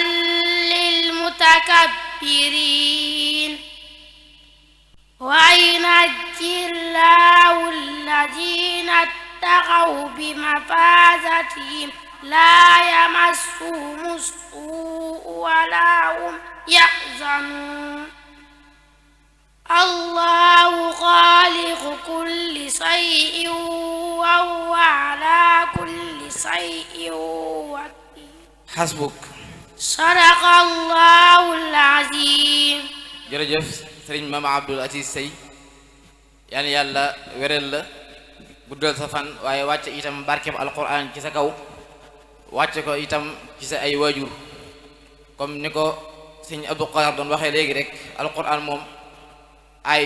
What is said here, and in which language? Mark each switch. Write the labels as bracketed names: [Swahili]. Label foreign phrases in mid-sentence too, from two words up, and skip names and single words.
[Arabic] للمتكبرين وينجي الله الذين اتقوا بمفازتهم لا يمسهم السوء ولا هم يحزنون الله خالق كل شيء وهو على كل شيء وكيل حسبك صدق الله العظيم [Wolof] jërëjëf sëriñ Mame Abdoul Aziz Sy yal na yàlla wéral la guddal sa fan waaye wàcce itam barkeb alquran ci sa kaw wàcce ko itam ci sa ay waajur comme ni ko sëriñ Abdou Khadr doon waxee léegi rek alquran moom ay